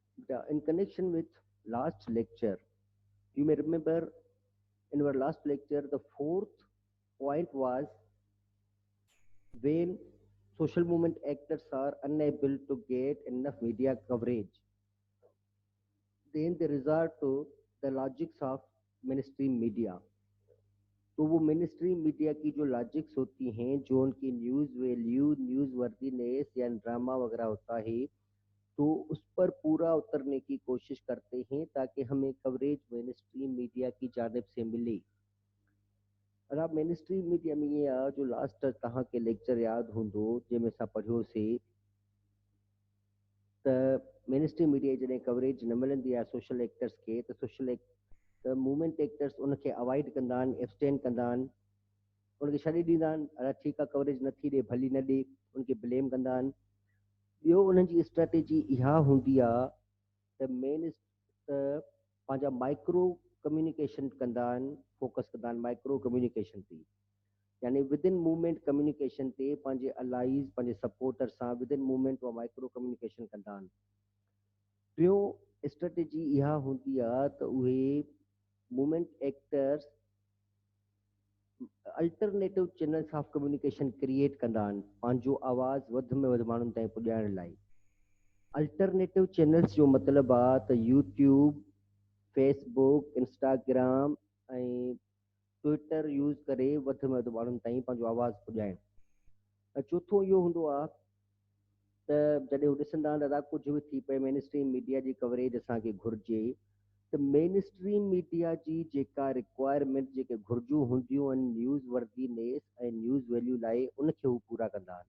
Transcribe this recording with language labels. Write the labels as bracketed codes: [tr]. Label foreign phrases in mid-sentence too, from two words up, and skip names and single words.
[en] in connection with last lecture, you may remember in our last lecture, the fourth point was when social movement actors are unable to get enough media coverage, then they resort to the logics of mainstream media. [hi] तो वो [en] mainstream media [hi] की जो लॉजिक्स होती हैं, जो उनकी [en] news value, news worthiness [hi] या ड्रामा वगैरह होता है, तो उस पर पूरा उतरने की कोशिश करते हैं ताकि हमें कवरेज [en] mainstream media [hi] की जानिब से मिले. और आप [en] mainstream media [hi] में ये जो [sd] लास्ट तव्हां के लेक्चर याद हूंदो जंहिंमें असां पढ़ियोसीं त [en] mainstream media [sd] जॾहिं कवरेज न मिलंदी आहे [en] social actors [sd] खे त सोशल त [en] movement actors [sd] उनखे अवॉइड कंदा आहिनि, एब्सटेन कंदा आहिनि, उनखे छॾे ॾींदा आहिनि. अरे ठीकु आहे कवरेज नथी ॾे भली न ॾे, उनखे ब्लेम कंदा आहिनि. ॿियो उन्हनि जी स्ट्रेटेजी इहा हूंदी आहे त मेन त पंहिंजा [en] micro communication [sd] कंदा आहिनि, फोकस कंदा आहिनि [en] micro communication [sd] ते, यानी [en] within movement communication [sd] ते पंहिंजे अलाइज़ पंहिंजे सपोर्टर सां [en] within movement [sd] उहा [en] micro communication [sd] कंदा आहिनि. टियों स्ट्रेटेजी इहा हूंदी आहे त उहे [en] movement actors alternative channels of communication create [sd] कंदा आहिनि पंहिंजो आवाज़ वधि में वधि माण्हुनि ताईं पुॼाइण लाइ. [en] alternative channels [sd] जो मतिलबु आहे त यूट्यूब, फेसबुक, इंस्टाग्राम ऐं ट्विटर यूज़ करे वधि में वधि माण्हुनि ताईं पंहिंजो आवाज़ु पुॼाइणु. ऐं चोथों इहो हूंदो आहे त जॾहिं हू ॾिसंदा आहिनि दादा कुझु बि थी पए [en] mainstream media [sd] जी कवरेज असांखे घुरिजे, त [en] mainstream media [sd] जी जेका रिक्वायरमेंट जेके घुरिजूं हूंदियूं आहिनि [en] news worthiness [sd] ऐं [en] news value [sd] लाइ, उनखे हू पूरा कंदा आहिनि.